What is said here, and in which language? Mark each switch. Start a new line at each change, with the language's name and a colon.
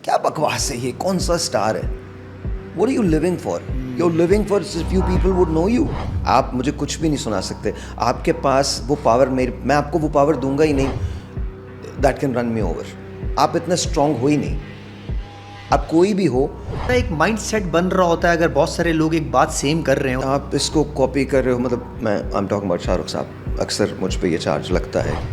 Urdu: کیا بکواس ہے یہ, کون سا اسٹار ہے,
English: what are you living for? You're living for few people would know you.
Urdu: آپ مجھے کچھ بھی نہیں سنا سکتے, آپ کے پاس وہ پاور, میں آپ کو وہ پاور دوں گا ہی نہیں
English: that can run me over.
Urdu: آپ اتنا اسٹرانگ ہو ہی نہیں, آپ کوئی بھی ہو. ایک مائنڈ سیٹ بن رہا ہوتا ہے اگر بہت سارے لوگ ایک بات سیم کر رہے ہوں. آپ اس کو کاپی کر رہے ہو, مطلب میں
English: I'm talking about
Urdu: Shah Rukh صاحب, اکثر مجھ پہ یہ چارج لگتا ہے.